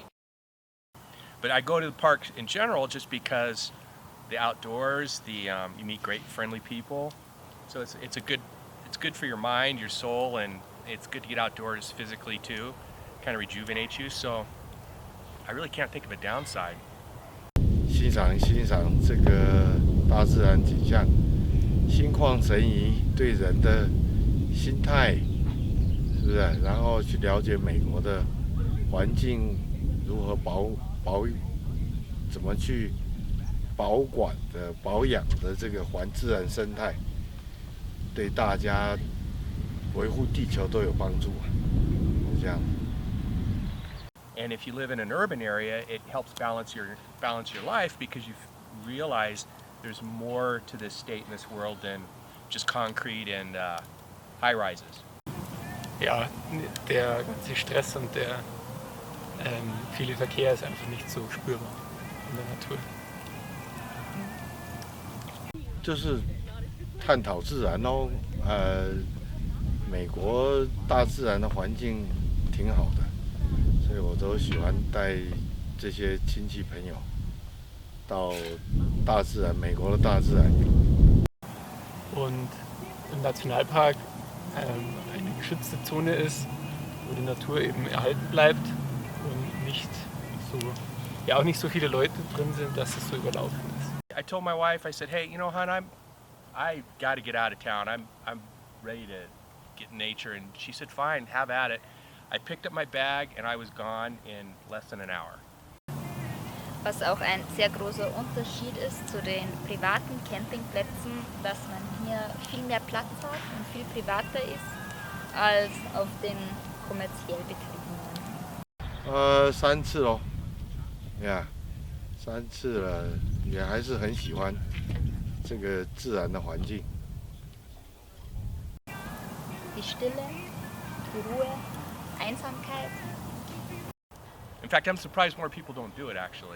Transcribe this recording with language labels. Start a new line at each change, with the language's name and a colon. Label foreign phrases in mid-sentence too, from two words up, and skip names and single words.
English: But I go to the parks in general just because the outdoors, you meet great friendly people. So it's good for your mind, your soul, and it's good to get outdoors physically too. Kind of rejuvenates you. So I really can't think of a downside.
Chinese: 欣赏这个大自然景象，心旷神怡，对人的心态，是不是？然后去了解美国的环境如何怎么去保管的、保养的这个自然生态，对大家维护地球都有帮助，是这样。
English: And if you live in an urban area, it helps balance your life because you realize there's more to this state and this world than just concrete and high rises.
German: Ja, der ganze Stress und der viele Verkehr ist einfach nicht so spürbar in der Natur.
Chinese: 就是探讨自然咯，美国大自然的环境挺好的，所以我都喜欢带这些亲戚朋友到大自然，美国的大自然。
German: Und im Nationalpark eine geschützte Zone ist, wo die Natur eben erhalten bleibt und nicht so, ja auch nicht so viele Leute drin sind, dass es so überlaufen ist.
English: I told my wife, I said, hey, you know, hon, I got to get out of town. I'm ready to get in nature. And she said, fine, have at it. I picked up my bag and I was gone in less than an hour.
German: Was auch ein sehr großer Unterschied ist zu den privaten Campingplätzen, dass man hier viel mehr Platz hat und viel privater ist als auf den kommerziell betriebenen.
Chinese: 3 次咯，呀，3次了，也还是很喜欢这个自然的环境。
German: Die Stille, die Ruhe, Einsamkeit.
English: In fact, I'm surprised more people don't do it, actually.